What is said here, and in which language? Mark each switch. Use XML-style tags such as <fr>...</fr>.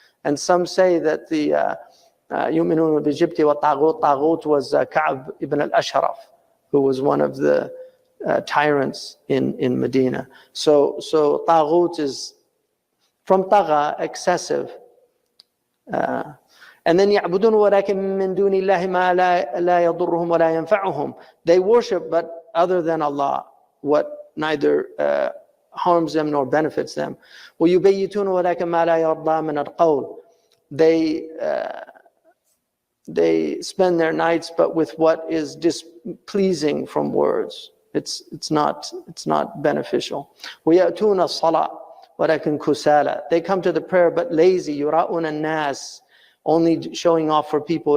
<en>And some say that the</en> <ar>يُؤْمِنُونَ بِالْجِبْتِ وَالطَّاغُوتِ,</ar> <en>taghut was Ka'b ibn al-Ashraf, who was one of the tyrants in Medina. So taghut is from tagha, excessive.</en> <ar>And then يعبدون ولكن من دون الله ما لا يضرهم ولا ينفعهم.</ar> <en>They worship, but other than Allah, what neither harms them nor benefits them.</en> <ar>ويبيتون ولكن ما لا يرضى من القول.</ar> <en>They spend their nights, but with what is displeasing from words. It's not beneficial.</en> <ar>وَيَأْتُونَ الصَّلَاةِ وَلَكِنْ كُسَالَى.</ar> <en>They come to the prayer but lazy.</en> <ar>يُرَاءُونَ النَّاسِ.</ar> <en>Only showing off for people.</en>